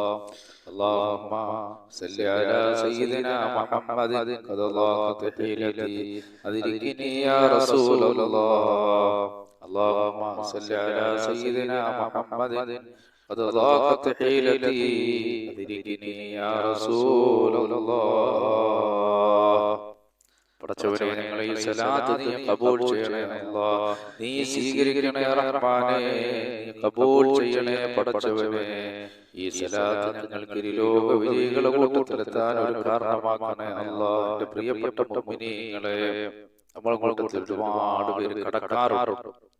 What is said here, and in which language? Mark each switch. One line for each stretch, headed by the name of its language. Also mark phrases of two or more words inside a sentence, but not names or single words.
Arabic: اللهم صل على سيدنا محمد قد ضاقت حيلتي أدركني يا رسول الله. اللهم صل على سيدنا محمد قد ضاقت حيلتي أدركني يا رسول الله.
Malayalam: പടച്ചവനെ, ഞങ്ങളെ ഈ സലാത്ത് നീ ഖബൂൽ ചെയ്യണേ അല്ലാഹ്. നീ സ്വീകരിക്കണേ റഹ്മാനേ, നീ ഖബൂൽ ചെയ്യണേ പടച്ചവനെ. ഈ സലാത്ത് ഞങ്ങൾക്ക് ഇരുലോക വിജയികളുടെ കൂട്ടത്തിലെത്താൻ ഒരു കാരണമാക്കണേ അല്ലാഹ്. എൻ്റെ പ്രിയപ്പെട്ട മുഅ്മിനീങ്ങളെ, നമ്മൾ കൂട്ടത്തിൽ ഒരുപാട് പേര് കടക്കാറുണ്ട്.